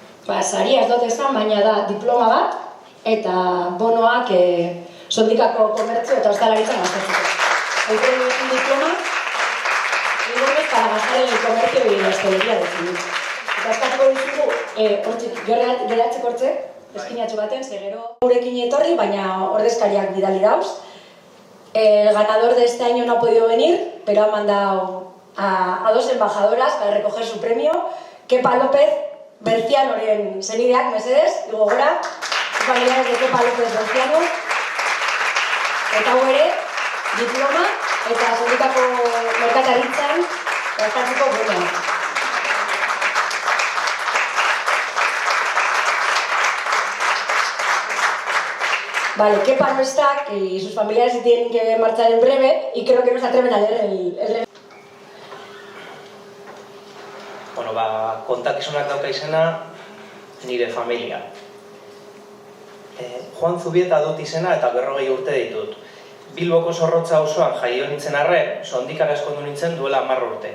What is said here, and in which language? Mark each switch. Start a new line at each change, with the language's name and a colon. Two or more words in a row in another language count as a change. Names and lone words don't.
Basque: saria ez dut esan, baina da diploma bat, eta bonoak Sondikako komertzio eta ostalaritzan gastatzeko.
Spanish: Hoy un diploma y bonos para gastar en el comercio y la hostelería de Zibur.
Basque: Eta eskatuko dizugu, geratzeko hortze, eskinatxo baten, gero gurekin etorri, baina ordezkariak bidali dauz.
Spanish: El ganador de este año no ha podido venir, pero ha mandado a 2 embajadoras para recoger su premio.
Basque: Kepa López, Bercianoren senideak, mesedez, digo gora,
Spanish: familiares de Kepa López Berciano.
Basque: Eta ere, diploma eta Sondikako merkataritzan gastatzeko bonoa.
Spanish: Vale, Kepa no está y sus familiares se tienen que marchar en breve y creo que no se atreven a leer el
Basque: Bueno, kontakizunak dauka izena nire familia. Juan Zubieta dut izena eta 40 urte ditut. Bilboko Zorrotza auzoan jaio nintzen arren, Sondikara eskondu nintzen duela 10 urte.